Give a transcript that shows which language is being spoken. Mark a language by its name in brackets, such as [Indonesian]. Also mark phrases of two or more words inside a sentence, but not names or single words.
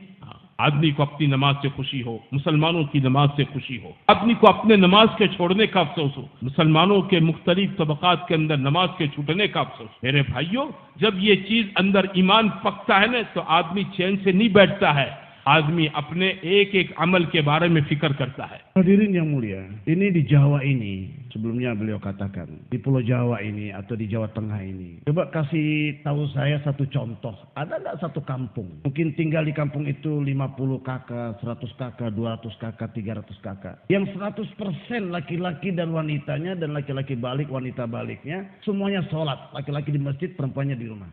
[Hindi] आदमी को अपनी नमाज से खुशी हो, मुसलमानों की नमाज से खुशी हो, आदमी को अपने नमाज के छोड़ने का अफसोस हो, मुसलमानों के मुख्तलिफ तबकात के अंदर नमाज के छूटने का अफसोस। मेरे भाइयों, जब ये चीज अंदर ईमान पकता है ना, तो आदमी चैन से नहीं बैठता है, आदमी अपने एक एक अमल के बारे में फिक्र करता है। [Indonesian] Hadirin yang mulia, ini di Jawa ini, sebelumnya beliau katakan, di Pulau Jawa ini atau di Jawa Tengah ini. Coba kasih tahu saya satu contoh, ada nggak satu kampung, mungkin tinggal di kampung itu 50 kakak, 100 kakak, 200 kakak, 300 kakak, yang 100% laki-laki dan wanitanya, dan laki-laki balik, wanita baliknya, semuanya sholat, laki-laki di masjid, perempuannya di rumah.